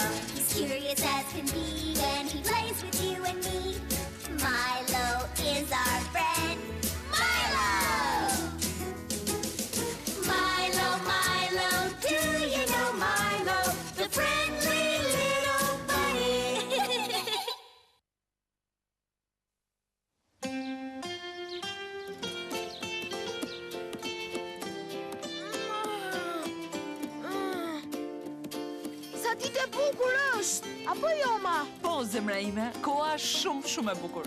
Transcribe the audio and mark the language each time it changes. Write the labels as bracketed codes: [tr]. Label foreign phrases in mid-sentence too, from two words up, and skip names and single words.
[en] He's curious as can be when he plays with you and me. Milo is our friend. Milo! Milo, Milo, do you know Milo, the friendly little bunny? [sq] Sa ditë e bukur është, apo jo, ma? Po, zemra ime, koha është shumë e bukur.